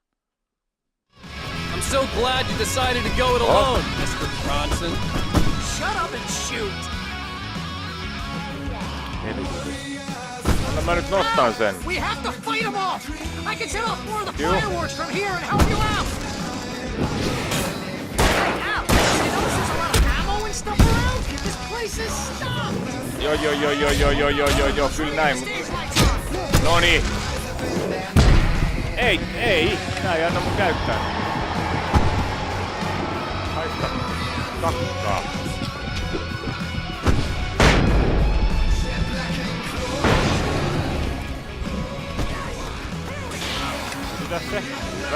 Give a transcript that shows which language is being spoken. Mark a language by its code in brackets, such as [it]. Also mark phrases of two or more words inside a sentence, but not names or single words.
[en] I'm so glad you decided to go it alone, Mr. Bronson. Shut up and shoot! [fi] Anna mä nyt nostan sen. [en] We have to fight them off! I can set off more of the fireworks from here and help you out! Hey, Al! Did you notice there's a lot of ammo and stuff around? This place is stopped! [fi] Joo, kyllä näin. Noniin. Ei. Tää ei anna mun käyttää. Haista kakkaa. Mitä se? Hyvä.